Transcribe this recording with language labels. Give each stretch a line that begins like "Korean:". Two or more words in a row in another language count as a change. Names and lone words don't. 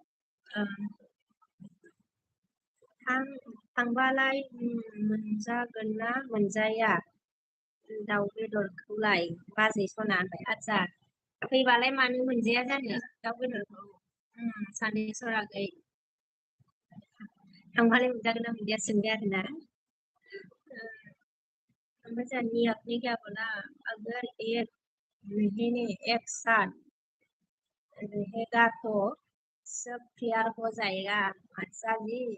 Bodo: थांबालाय मोनजागोन ना मोनजाया दाउ बेदरखौलाय बाजै सना होनबाय आच्छा फैबालाय मानो मोनजाया जानो दाउ बेदरखौ सानैसर आगै थांबालाय मोनजागोन ना मोनजाया सोंबाय आरोना ओमफ्राय जोंहा नियतनि
Hindi: क्या बोला अगर एक साथ रहेगा तो सब क्लियर हो जाएगा अच्छा जी